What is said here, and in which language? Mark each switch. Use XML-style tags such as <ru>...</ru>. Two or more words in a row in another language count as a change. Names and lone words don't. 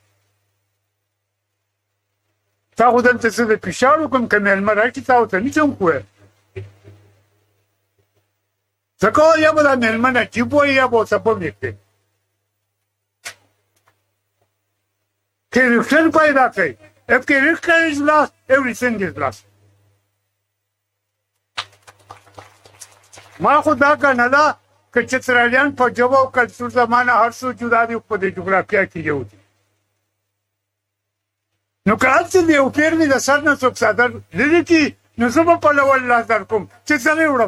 <ps>تا خو دلته زه د فشار وکړم که مېلمه راشي تا ورته نشم کوی، ځکه یا به دا مېلمه نجیب وایي یا به ورته بم یې کړي. کرپشن پیدا کوي.</ps> <en>If character is lost, everything is lost.</en> <ps>ما خو دا ګڼله که چترالیان په ژبه او کلتور زمانه هر څه جدا دي، په دې جغرافیه کې یو دي. نو که هلته د یو پیر مې د سر نه څوک څادر لرې کړي نو زه به په لول لاس در کوم چې څنګه یې وړم.</ps>